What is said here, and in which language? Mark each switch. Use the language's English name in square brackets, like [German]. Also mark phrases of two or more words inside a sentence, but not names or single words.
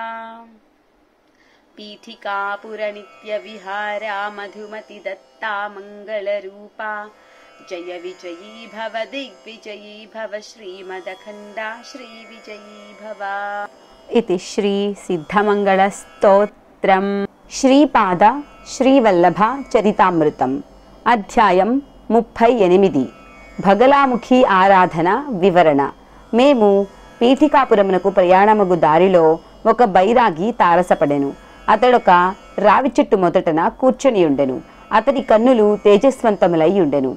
[Sanskrit] पीठिकापुर नित्य विहारा मधुमति दत्ता मंगलरूपा। जय विजयी भव दिग्विजयी भव श्रीमदखण्डा श्रीविजयी भव। इति श्री सिद्धमंगलस्तोत्रम् श्रीपाद श्रीवल्लभ चरितामृतम् [Telugu] అధ్యాయం 38 భగలాముఖి ఆరాధన వివరణ. మేము పీఠికాపురమునకు ప్రయాణమగు దారిలో ఒక బైరాగి తారసపడెను. అతడొక రావి చెట్టు మొదటన కూర్చొనియుండెను. అతడి కన్నులు తేజస్వంతములై ఉండెను.